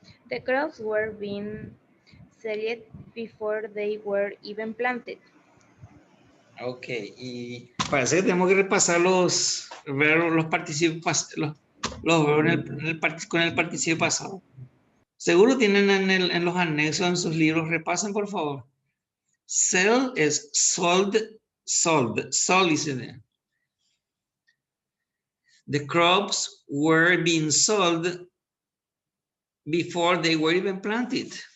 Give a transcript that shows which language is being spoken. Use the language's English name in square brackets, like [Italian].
[English] The crops were being seeded before they were even planted. [Spanish] Ok, y parece que tenemos que repasar los verbos, los participos, los verbos con el participio pasado. Seguro tienen en los anexos en sus libros, repasen por favor. [English] Sell es sold, sold is in there. The crops were being sold before they were even planted.